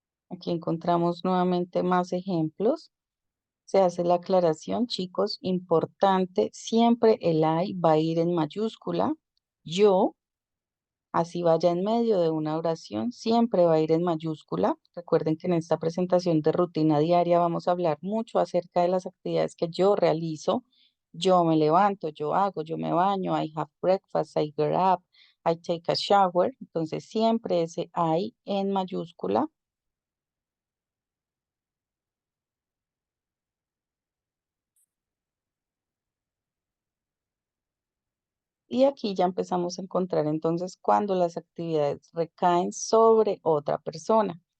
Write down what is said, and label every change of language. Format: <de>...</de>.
<es>Aquí encontramos nuevamente más ejemplos. Se hace la aclaración, chicos, importante, siempre el I va a ir en mayúscula. Yo, así vaya en medio de una oración, siempre va a ir en mayúscula. Recuerden que en esta presentación de rutina diaria vamos a hablar mucho acerca de las actividades que yo realizo. Yo me levanto, yo hago, yo me baño,</es> <en>I have breakfast, I get up, I take a shower.</en> <es>Entonces siempre ese I en mayúscula. Y aquí ya empezamos a encontrar entonces cuando las actividades recaen sobre otra persona.</es>